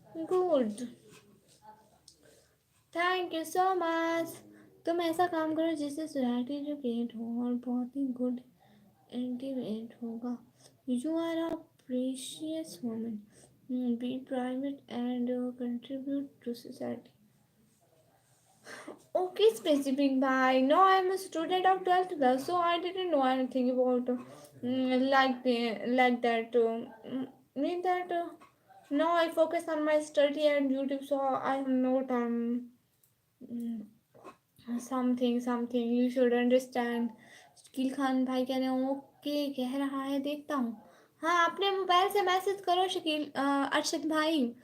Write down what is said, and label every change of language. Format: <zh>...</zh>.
<en>Good, thank you so much.</en> <hi>तुम ऐसा काम करो जिससे सोसाइटी एजुकेट हो और बहुत ही गुड एंटीवेट होगा।</hi> <en>You are a precious woman, be private and contribute to society. Okay, specific by. No, I'm a student of 12th class, so I didn't know anything about like that. Mean that now I focus on my study and YouTube, so I have no time. Mm, something you should understand.</en> <hi>Shakeel Khan भाई कह रहे हैं okay, कह रहा है देखता हूँ। हाँ अपने मोबाइल से मैसेज करो शकील अरशद भाई।</hi>